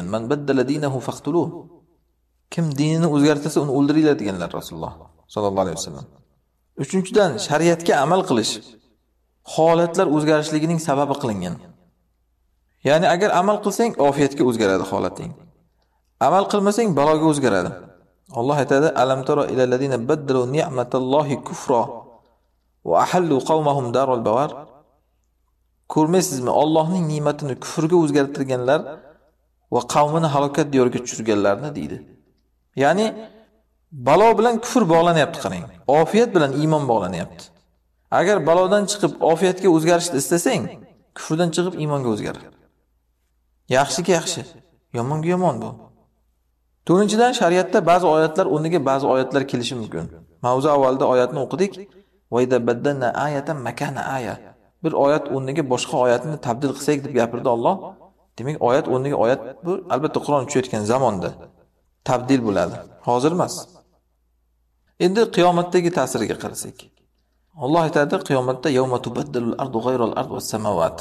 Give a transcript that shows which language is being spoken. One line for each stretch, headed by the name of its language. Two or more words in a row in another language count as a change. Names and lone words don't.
Arabic: من بدل دينه فاقتلوه.
Uzbek: Kim dinini o'zgartirsa, uni o'ldiringlar deganlar Rasululloh
Arabic: صلى الله عليه وسلم.
Uzbek: Uchinchidan, shariatga amal qilish holatlar o'zgarishligining sababi qilingan. Ya'ni agar amal qilsang, ofiyatga o'zgaradi holating. Amal qilmasang, baloga o'zgaradi. Alloh aytadi:
Arabic: "ألم تر إلى الذين بدلوا نعمة الله كفرا وأحلوا قومهم دار البوار."
Uzbek: Ko'rmaysizmi, Allohning ne'matini kufrga o'zgartirganlar va qavmini halokat diyoriga tushirganlarni deydi. Ya'ni balo bilan kufr bog'lanyapti qarang. Ofiyat bilan iymon bog'lanyapti. Agar balodan chiqib ofiyatga o'zgarishni istasang, kufrdan chiqib iymonga o'zgar. Yaxshiga yaxshi, yomonga yomon bu. To'rtinchidan, shariatda ba'zi oyatlar o'rniga ba'zi oyatlar kelishi mumkin. Mavzu avvalda oyatni o'qidik.
Arabic: وإذا بدلنا آية مكان آية.
Uzbek: Bir oyat o'rniga boshqa oyatni tabdil qilsak deb gapirdi Alloh. Demak, oyat o'rniga oyat bu albatta Qur'on tushayotgan zamonda tabdil bo'ladi. Hozir emas. Endi qiyomatdagi ta'siriga qarasak. Alloh aytadi, qiyomatda
Arabic: يوم تبدل الأرض غير الأرض والسماوات.